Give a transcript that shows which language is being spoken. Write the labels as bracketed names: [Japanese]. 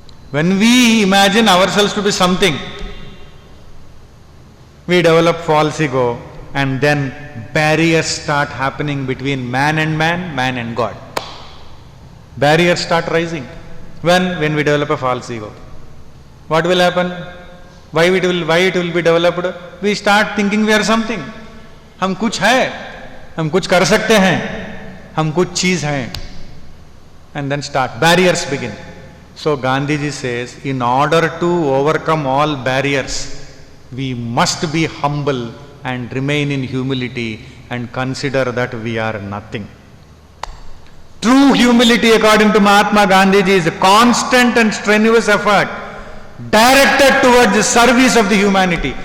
[English] When we imagine ourselves to be something, we develop false ego, and then barriers start happening between man and God. Barriers start rising. When we develop a false ego. What will happen? Why it will be developed? We start thinking we are something. [Hindi] हम कुछ है, हम कुछ कर सकते हैं, हम कुछ चीज हैं. [English] And then start. Barriers begin. So Gandhiji says, in order to overcome all barriers, we must be humble and remain in humility and consider that we are nothing. True humility, according to Mahatma Gandhiji, is a constant and strenuous effort directed towards the service of the humanity.